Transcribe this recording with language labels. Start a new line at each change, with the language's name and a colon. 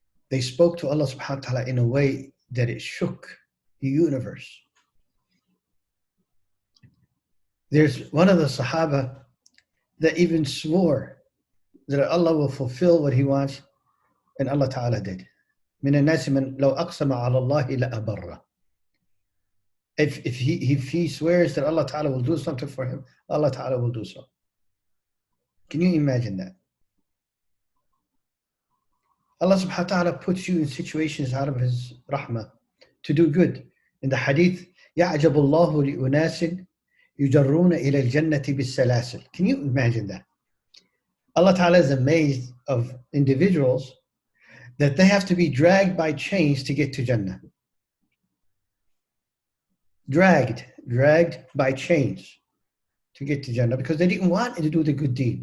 English: They spoke to Allah subhanahu wa ta'ala in a way that it shook the universe. There's one of the Sahaba that even swore that Allah will fulfill what he wants, and Allah ta'ala did.
Arabic: من الناس من لو أقسم على الله لأبره.
English: If he swears that Allah ta'ala will do something for him, Allah ta'ala will do so. Can you imagine that? Allah subhanahu wa ta'ala puts you in situations out of his rahmah to do good. In the hadith,
Arabic: يَعْجَبُ اللَّهُ لِأُنَاسٍ يُجَرُّونَ إِلَى الْجَنَّةِ بِالسَّلَاسِلِ.
English: Can you imagine that? Allah ta'ala is amazed of individuals that they have to be dragged by chains to get to Jannah. Dragged by chains to get to Jannah because they didn't want to do the good deed.